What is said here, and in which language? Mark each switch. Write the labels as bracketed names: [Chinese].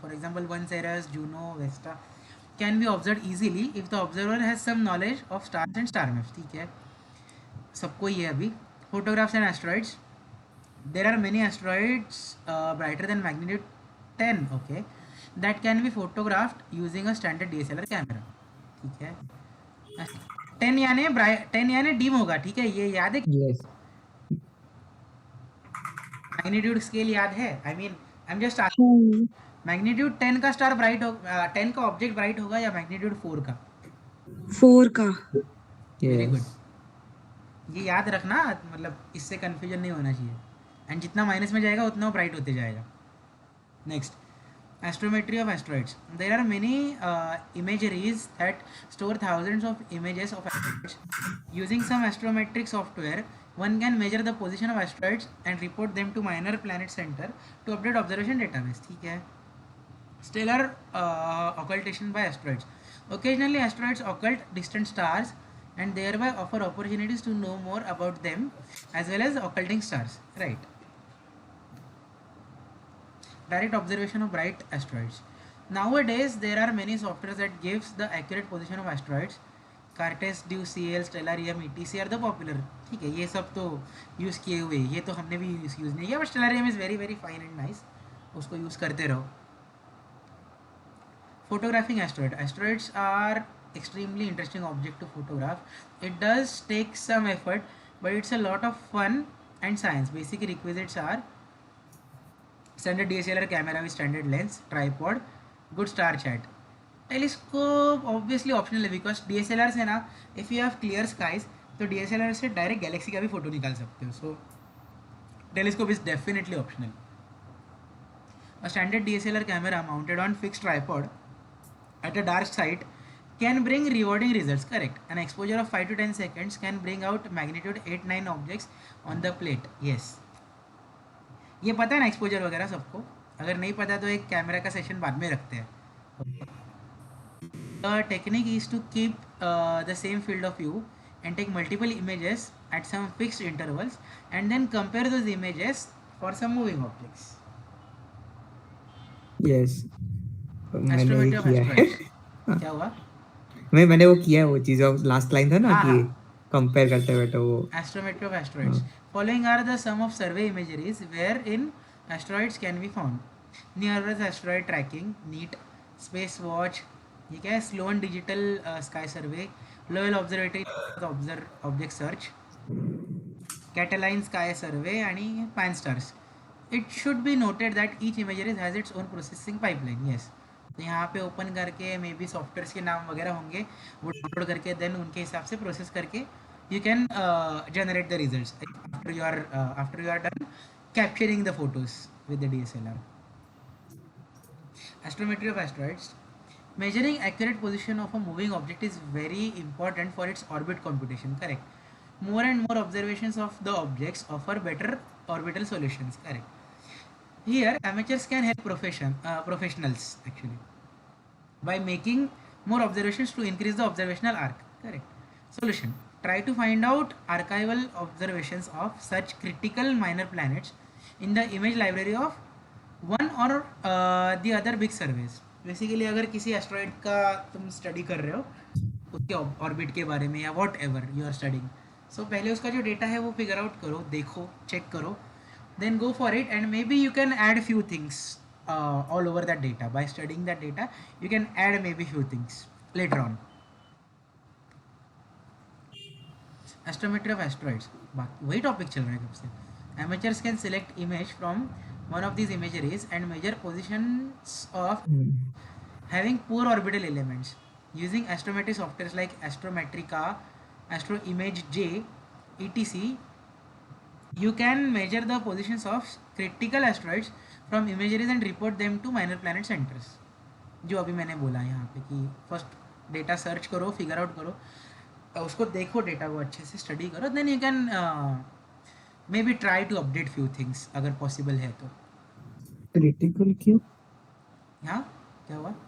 [English] For example, Ceres, Juno, Vesta can be observed easily if the observer has some knowledge of stars and star maps. [Hindi] ठीक है, सबको ये अभी. [English] Photographs and asteroids. There are many asteroids brighter than magnitude 10, okay, that can be photographed using a standard DSLR camera. [Hindi] ठीक है. 10 यानी dim होगा. ठीक है, ये याद है? [English] Yes. [Hindi] मैग्नीट्यूड स्केल याद है? [English] I mean I am just asking. [Hindi] Magnitude 10 का स्टार ब्राइट हो 10 का ऑब्जेक्ट ब्राइट होगा या मैग्नीट्यूड 4 का? 4 का. [English] Very Yes. Good. [Hindi] ये याद रखना, मतलब इससे कंफ्यूजन नहीं होना चाहिए. एंड जितना माइनस में जाएगा उतना ब्राइट होते जाएगा. [English] Next, astrometry of asteroids. There are many imageries that store thousands of images of asteroids. Using some astrometric software, one can measure the position of asteroids and report them to Minor Planet Center to update observation database. [Hindi] ठीक है. [English] Stellar occultation by asteroids. Occasionally, asteroids occult distant stars and thereby offer opportunities to know more about them as well as occulting stars. Right. Direct observation of bright asteroids. Nowadays, there are many softwares that gives the accurate position of asteroids. Cartes, DuCL, Stellarium, etc. are the popular. [Hindi] ठीक है, ये सब तो use किए हुए, ये तो हमने भी यूज़ नहीं किया, but [English] Stellarium is very very fine and nice. [Hindi] उसको यूज़ करते रहो. [English] Photographing asteroid. Asteroids are extremely interesting object to photograph. It does take some effort, but it's a lot of fun and science. Basic requisites are standard DSLR camera with standard lens, tripod, good star chart. Telescope obviously optional [Hindi] है, because DSLR से ना, [English] if you have clear skies, [Hindi] तो DSLR से direct Galaxy का भी photo निकाल सकते हो. [English] So telescope is definitely optional. A standard DSLR camera mounted on fixed tripod at a dark site can bring rewarding results. Correct. An exposure of 5 to 10 seconds can bring out magnitude 8-9 objects on the plate. Yes. [Hindi] ये पता है ना exposure वगैरह सबको? अगर नहीं पता तो एक कैमरा का सेशन बाद में रखते हैं. [English] The technique is to keep the same field of view and take multiple images at some fixed intervals and then compare those images for some moving objects. [Hindi] Yes. मैंने ये [English] Astrometry of [Hindi] किया है. asteroids. क्या हुआ? मैंने वो किया है, वो चीज़ ऑफ लास्ट लाइन था ना हाँ, कि हाँ. कंपेयर करते हुए तो वो [English] Astrometry of asteroids. Following are the sum of survey imageries wherein asteroids can be found. Near Earth asteroid tracking, NEAT, Space Watch, [Hindi] ये क्या है? [English] Sloan Digital Sky Survey, Lowell Observatory Object Search, Catalina Sky Survey आणि Pan-STARRS. It should be noted that each imagery has its own processing pipeline. Yes. [Hindi] तो यहाँ पे open करके may be softwares के नाम वगैरह होंगे, वो डाउनलोड करके देन उनके हिसाब से प्रोसेस करके [English] you can generate the results after you are done capturing the photos with the DSLR. Astrometry of asteroids. Measuring accurate position of a moving object is very important for its orbit computation. Correct. More and more observations of the objects offer better orbital solutions. Correct. Here amateurs can help professionals actually by making more observations to increase the observational arc. Correct. Solution: try to find out archival observations of such critical minor planets in the image library of one or the other big surveys. [Hindi] Basically अगर किसी asteroid का तुम study कर रहे हो, उसके orbit के बारे में या [English] whatever you are studying, [Hindi] सो पहले उसका जो डेटा है वो फिगर आउट करो, देखो, चेक करो, [English] then go for it, and maybe you can add few things all over that data. By studying that data you can add maybe few things later on. [Hindi] Astrometry of asteroids, वही topic चल रहा है कब से. [English] Amateurs can select image from one of these imageries and measure positions of having poor orbital elements using astrometry softwares like Astrometrica, AstroImage-J, etc. You can measure the positions of critical asteroids from imageries and report them to minor planet centers. [Hindi] जो अभी मैंने बोला यहाँ पे कि first data search करो, figure out करो, उसको देखो, डेटा को अच्छे से स्टडी करो, [English] then you can may be try to update few things [Hindi] अगर पॉसिबल है तो. क्रिटिकल क्यों? हाँ, क्या हुआ?